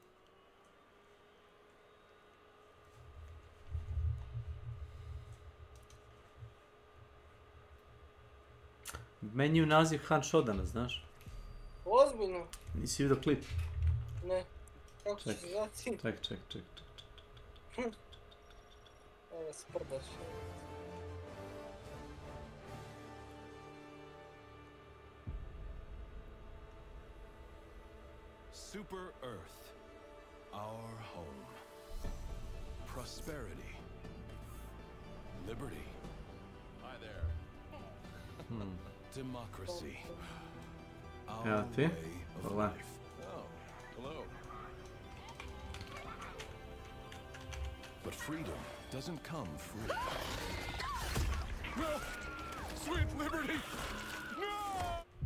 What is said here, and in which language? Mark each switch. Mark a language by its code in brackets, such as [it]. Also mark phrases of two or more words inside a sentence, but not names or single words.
[hr] Meni je naziv Han Shodana, znaš? Ozbiljno? Nisi vidio klip? Ne. Kako će se zvati? Ček. Evo, sprdaš. [en] Super Earth, our home. Prosperity. Liberty. Hi there. Democracy. Our way of life. Oh, hello. But freedom doesn't come free. No! Sweet liberty! No!